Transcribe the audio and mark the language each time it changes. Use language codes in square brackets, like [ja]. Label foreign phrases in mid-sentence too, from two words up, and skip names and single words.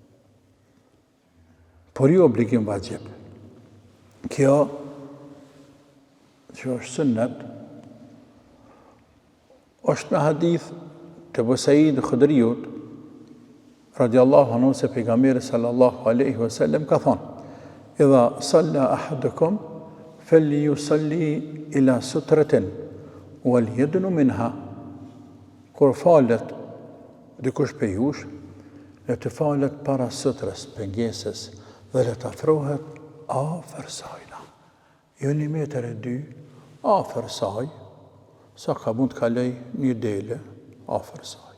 [sq] Por jo obligim vajgjib. Kjo që është sënnet, është me hadith të Abu Said Khudriut, [ar] رضي الله عنه, [sq] se pejgamberi [ar] صلى الله عليه وسلم [sq] ka thonë, [ar] إذا صلى أحدكم فليصل إلى سترة وليدن منها. [sq] Kur falet dikush për jush, le të falet para sutrës, pengesës, dhe le të afrohet afër sajna. Jo 1,2 meter, afër saj, sa ka mund të kaloj një dele, afër saj.